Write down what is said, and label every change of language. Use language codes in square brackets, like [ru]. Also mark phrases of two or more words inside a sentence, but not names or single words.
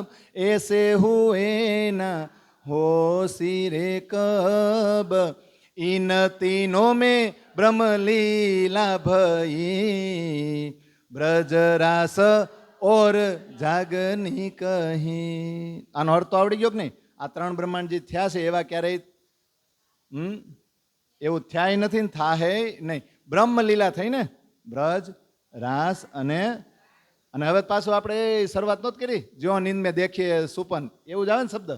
[hi] ऐसे हुए ना होसी रे कब इन तीनों में ब्रह्मलीला भई ब्रजरास और जागनी कहीं. [gu] આનો અર્થ તો આવડી ગયો કે નહીં? આ ત્રણ બ્રહ્માંડ જે થયા છે એવા ક્યારેય એવું થયા નથી ને થાહે નહીં. બ્રહ્મલીલા થઈ ને, બ્રજ રાસ અને હવે પાછું આપણે શરૂઆત નહોત કરી, [hi] जो नींद में देखिए सुपन, [gu] એવું જ આવે ને શબ્દ.